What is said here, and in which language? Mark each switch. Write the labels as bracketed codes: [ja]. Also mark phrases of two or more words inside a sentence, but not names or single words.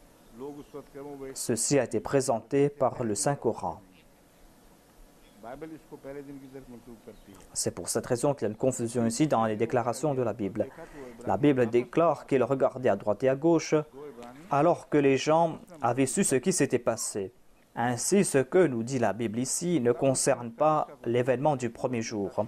[ur] लोग उस वक्त कहते हैं, [fr] Ceci a été présenté par le Saint-Coran. [ur] बाइबल इसको पहले दिन की तरफ मंसूब करती है। [fr] C'est pour cette raison qu'il y a une confusion ici dans les déclarations de la Bible. La Bible déclare qu'il regardait à droite et à gauche alors que les gens avaient su ce qui s'était passé. Ainsi, ce que nous dit la Bible ici ne concerne pas l'événement du premier jour.